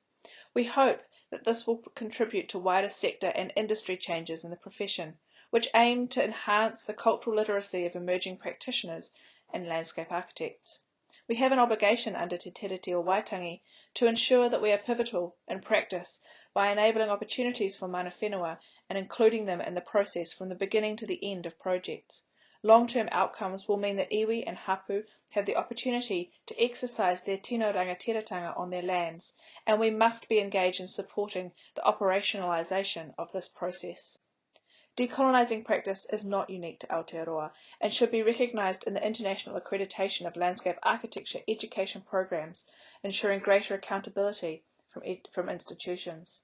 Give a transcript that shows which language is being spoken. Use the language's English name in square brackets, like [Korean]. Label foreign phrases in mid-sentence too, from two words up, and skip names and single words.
[English] We hope that this will contribute to wider sector and industry changes in the profession, which aim to enhance the cultural literacy of emerging practitioners and landscape architects. We have an obligation under Te Tiriti o Waitangi to ensure that we are pivotal in practice by enabling opportunities for [Māori] mana whenua [English] and including them in the process from the beginning to the end of projects. Long-term outcomes will mean that iwi and hapu have the opportunity to exercise their [Māori] tino rangatiratanga [English] on their lands, and we must be engaged in supporting the operationalisation of this process. Decolonising practice is not unique to Aotearoa and should be recognised in the international accreditation of landscape architecture education programs, ensuring greater accountability from institutions.